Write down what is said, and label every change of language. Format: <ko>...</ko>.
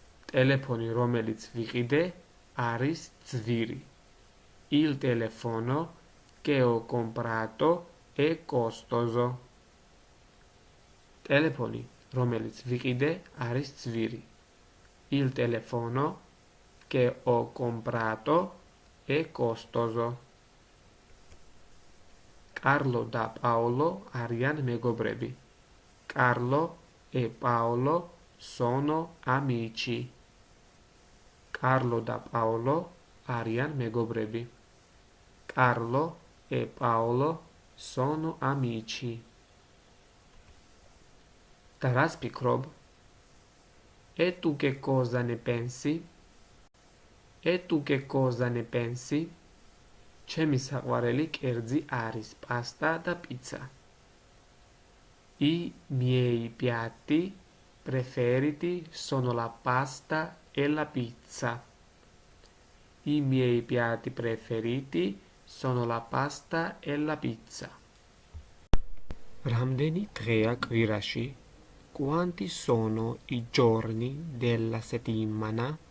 <ka>ტელეფონი, რომელიც ვიყიდე, არის ძვირი.</ka> <it>Il telefono che ho comprato è costoso.</it> <ka>ტელეფონი, რომელიც ვიყიდე, არის ძვირი.</ka> <it>Il telefono che ho comprato è costoso.</it> <ka>Carlo da Paolo arიან მეგობრები.</ka> <it>Carlo e Paolo sono amici.</it> <ka>Carlo da Paolo arიან მეგობრები.</ka> <it>Carlo e Paolo sono amici.</it> <ka>და რას ფიქრობ?</ka> <it>E tu che cosa ne pensi? E tu che cosa ne pensi?</it> <ka>ჩემი საყვარელი კერძი არის პასტა და პიცა.</ka> <it>I miei piatti preferiti sono la pasta e la pizza. I miei piatti preferiti sono la pasta e la pizza.</it> <ka>რამდენი დღეა კვირაში?</ka> <it>Quanti sono i giorni della settimana?</it>